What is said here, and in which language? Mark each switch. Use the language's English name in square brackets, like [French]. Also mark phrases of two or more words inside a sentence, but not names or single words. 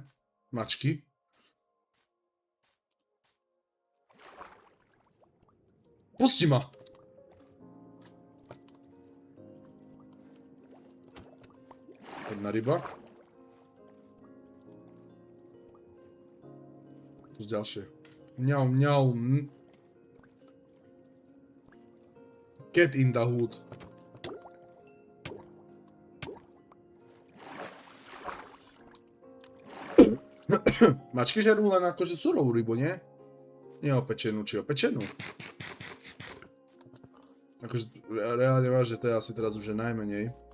[Slovak] Mačky. Pusti ma! Jedna ryba. Tu ďalšie. Mňau, mňau. [English] Cat in the hood. [Slovak] Mačky žerú len akože surovú rybu, nie? Nie opečenú, či opečenú. Akože reálne vážne, to je asi teraz už najmenej.